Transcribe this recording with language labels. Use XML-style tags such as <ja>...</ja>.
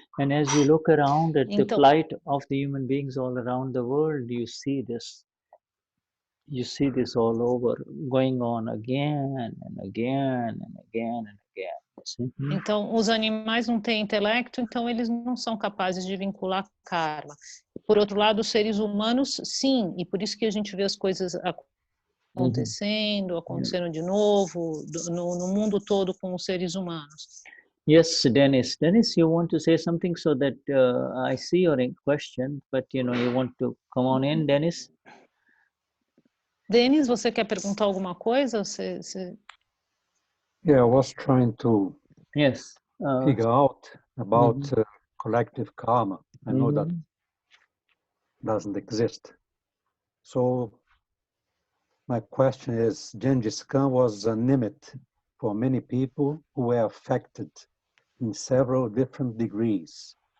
<en>And as you look around at the plight of the human beings all around the world, you see this all over, going on again and again and again and again.</en> <pt>Então, os animais não têm intelecto, então eles não são capazes de vincular karma. Por outro lado, os seres humanos, sim, e por isso que a gente vê as coisas acontecendo de novo, no mundo todo com os seres humanos.</pt> <en>Yes, Dennis. Dennis, you want to say something so that I see your question, but you want to come on in, Dennis?</en> <pt>Denis, você quer perguntar alguma coisa?</pt> <en>Yeah, I was trying to figure out about collective karma. I know that doesn't exist. So my question is, Genghis Khan was a nimit for many people who were affected in several different degrees.</en>